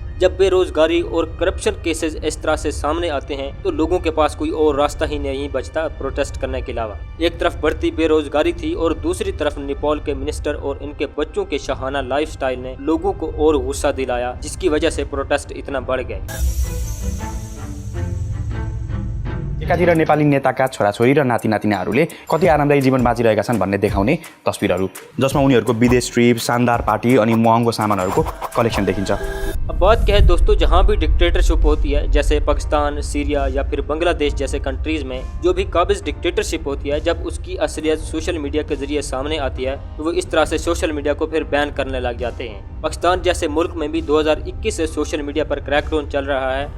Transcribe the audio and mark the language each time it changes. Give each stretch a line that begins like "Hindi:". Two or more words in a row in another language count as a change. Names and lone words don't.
Hindi: जब बेरोजगारी और
English: corruption cases
Hindi: इस तरह से सामने आते हैं तो लोगों के पास कोई और रास्ता ही नहीं बचता प्रोटेस्ट करने के अलावा। एक तरफ बढ़ती बेरोजगारी थी और दूसरी तरफ नेपाल के मिनिस्टर और इनके बच्चों के शाहाना लाइफस्टाइल ने लोगों को और गुस्सा दिलाया, जिसकी वजह से प्रोटेस्ट इतना बढ़ गए।
Nepali: एकातिर नेपाली नेताका छोराछोरी र नातिनातिनाहरूले कति आरामदायी जीवन बाँचिरहेका छन् भन्ने देखाउने तस्बिरहरू, जसमा उनीहरूको विदेश ट्रिप, शानदार पार्टी अनि महँगो सामानहरूको कलेक्सन देखिन्छ।
Hindi: अब बात क्या है दोस्तों, जहाँ भी डिक्टेटरशिप होती है, जैसे पाकिस्तान, सीरिया या फिर बांग्लादेश जैसे कंट्रीज में जो भी काबिज डिक्टेटरशिप होती है, जब उसकी असलियत
English: social media
Hindi: के जरिए सामने आती है तो वो इस तरह से
English: social media
Hindi: को फिर बैन करने लग जाते हैं। पाकिस्तान जैसे मुल्क में भी 2021 से
English: social media
Hindi: पर क्रैकडाउन चल रहा है।